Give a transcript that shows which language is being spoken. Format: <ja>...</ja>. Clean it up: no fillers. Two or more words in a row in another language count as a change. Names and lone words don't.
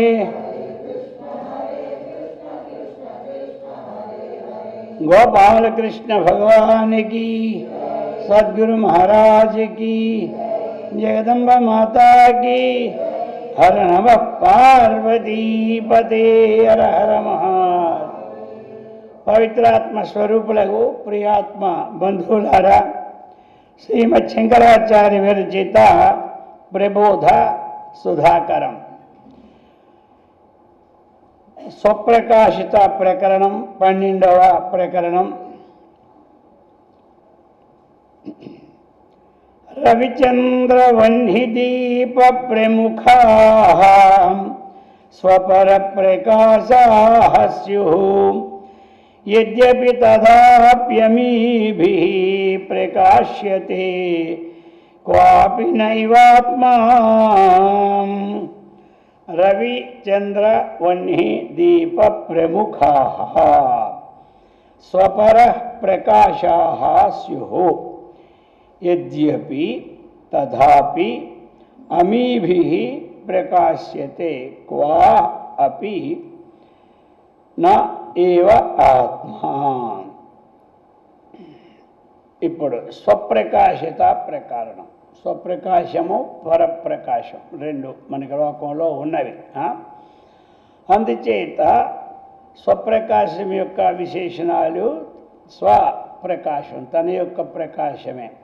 <hi>गोपाल कृष्ण भगवान की, सद्गुरु महाराज की, जगदम्बा माता की।</hi> <sa>हर नमः पार्वती पते।</sa> <hi>हर हर महादेव।</hi> <te>పవిత్రాత్మ స్వరూపులగు ప్రియాత్మ బంధులారా శ్రీమద్ శంకరాచార్య విరచిత ప్రబోధ సుధాకరం స్వప్రకాశిత ప్రకరణం 12వ ప్రకరణం.</te> <sa>రవిచంద్రవహ్ని దీప ప్రముఖాః స్వపర ప్రకాశాః స్యుః यद्यपि तथाप्यमीभिः प्रकाश्यते क्वापि नैवात्मा। रवि चंद्र वह्नि दीप प्रमुखाः स्वपरः प्रकाशाः स्युः यद्यपि तथापि अमीभिः प्रकाश्यते क्वा अपि न ఏవ ఆత్మా.</sa> <te>ఇప్పుడు స్వప్రకాశిత ప్రకరణం. స్వప్రకాశము పరప్రకాశం రెండు మనకి లోకంలో ఉన్నవి. అందుచేత స్వప్రకాశం యొక్క విశేషణాలు స్వప్రకాశం తన యొక్క ప్రకాశమే.</te>